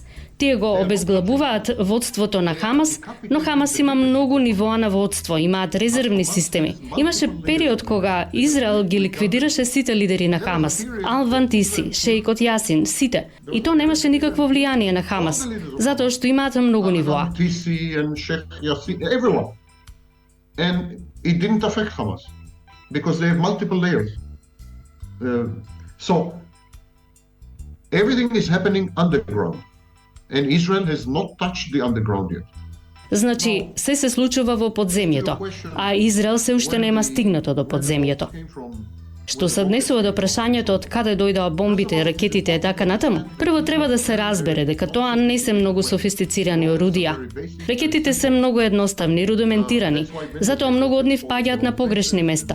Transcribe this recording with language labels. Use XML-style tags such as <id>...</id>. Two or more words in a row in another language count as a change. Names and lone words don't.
<mk>Тие го обезглавуваат водството на Хамас, но Хамас има многу нивоа на водство, имаат резервни системи. Имаше период кога Израел ги ликвидираше сите лидери на Хамас. Ал-Вантиси, шејкот Јасин, сите. И то немаше никакво влијание на Хамас, затоа што имаат многу нивоа.</mk> <en>And it didn't affect Hamas because they have multiple layers. So everything is happening underground. And Israel has not touched the underground yet.</en> <mk>Значи, се случува во подземјето, а Израел се уште нема стигнато до подземјето. Што се однесува до прашањето од каде дојдоа бомбите, ракетите и така натаму, прво треба да се разбере дека тоа не се многу софистицирани орудија. Ракетите се многу едноставни, рудиментирани, затоа многу од нив паѓаат на погрешни места.</mk>